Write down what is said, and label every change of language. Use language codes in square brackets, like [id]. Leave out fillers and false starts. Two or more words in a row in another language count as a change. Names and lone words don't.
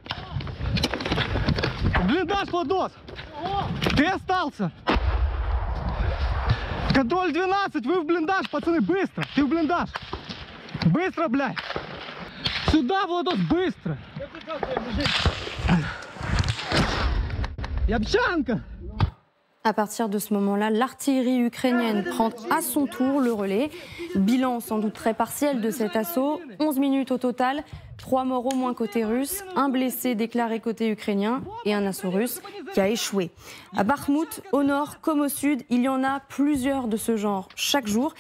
[ru] Блиндаж, Владос! Ты остался! Контроль 12, вы в блиндаж, пацаны, быстро! Ты в блиндаж! Быстро, блядь! Сюда, Владос, быстро! Ябчанка! [fr] À partir de ce moment-là, l'artillerie ukrainienne prend à son tour le relais. Bilan sans doute très partiel de cet assaut. 11 minutes au total, 3 morts au moins côté russe, 1 blessé déclaré côté ukrainien et un assaut russe qui a échoué. À Bakhmout, au nord comme au sud, il y en a plusieurs de ce genre chaque jour.